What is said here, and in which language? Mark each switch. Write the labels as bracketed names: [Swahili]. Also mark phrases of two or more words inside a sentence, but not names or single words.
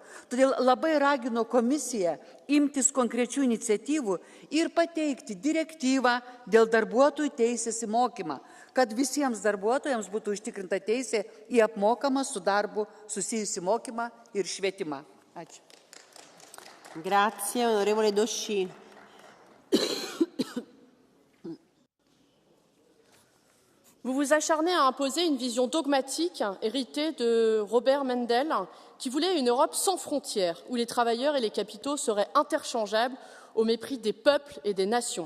[Lithuanian] Todėl labai ragino komisiją imtis konkrečių iniciatyvų ir pateikti direktyvą dėl darbuotojų teisės į mokymą, kad visiems darbuotojams būtų užtikrinta teisė į apmokamą su darbu susijusį mokymą ir švietimą. Ačiū. [Italian] Grazie, onorevole Dosci. [French] Vous vous acharnez à imposer une vision dogmatique héritée de Robert Mendel qui voulait une Europe sans frontières où les travailleurs et les capitaux seraient interchangeables au mépris des peuples et des nations.